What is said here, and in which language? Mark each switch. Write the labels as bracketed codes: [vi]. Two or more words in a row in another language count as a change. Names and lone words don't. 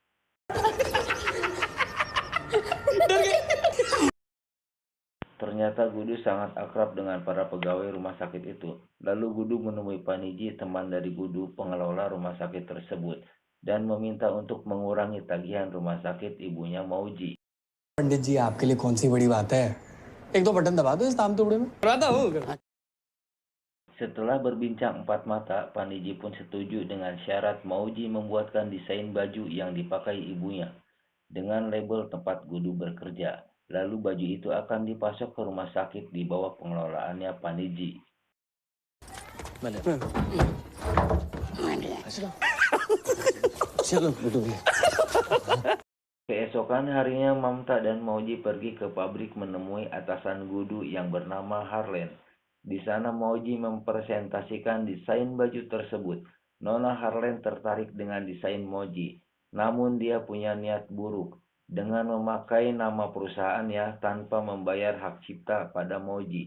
[id] Ternyata Gudu sangat akrab dengan para pegawai rumah sakit itu. Lalu Gudu menemui Paniji, teman dari Gudu, pengelola rumah sakit tersebut, dan meminta untuk mengurangi tagihan rumah sakit ibunya Mauji. [hi] पंडित जी आपके लिए कौन सी बड़ी बात है एक दो बटन दबा दो इस तामतुबड़े में करवाता हूँ [id] Setelah berbincang empat mata, Paniji pun setuju dengan syarat Mauji membuatkan desain baju yang dipakai ibunya. dengan label tempat Gudu bekerja. Lalu baju itu akan dipasok ke rumah sakit di bawah pengelolaannya Paniji. [hi] चलो गुड्डू भैया [id] Keesokan harinya Mamta dan Mauji pergi ke pabrik menemui atasan Gudu yang bernama Harlen. Di sana Mauji mempresentasikan desain baju tersebut. Nona Harlen tertarik dengan desain Mauji, namun dia punya niat buruk dengan memakai nama perusahaannya tanpa membayar hak cipta pada Mauji.